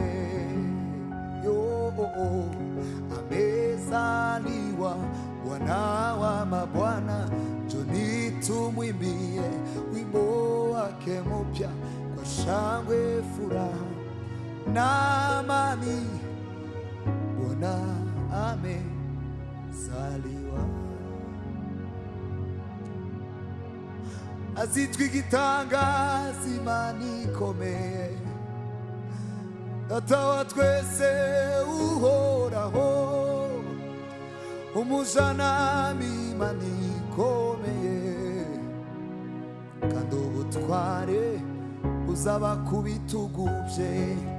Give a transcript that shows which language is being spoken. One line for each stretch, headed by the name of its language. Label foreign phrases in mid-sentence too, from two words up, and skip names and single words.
Swahili: Yo, amezaliwa Bwana wa mabwana, njoni tumwimbie wimbo wake mpya kwa shangwe, furaha na amani. Bwana amezaliwa.
Kinyarwanda: Azitwa igitangaza, Imana ikomeye, Data wa twese uhoraho, umujyanama, Imana ikomeye, kandi ubutware uzaba ku bitugu bye,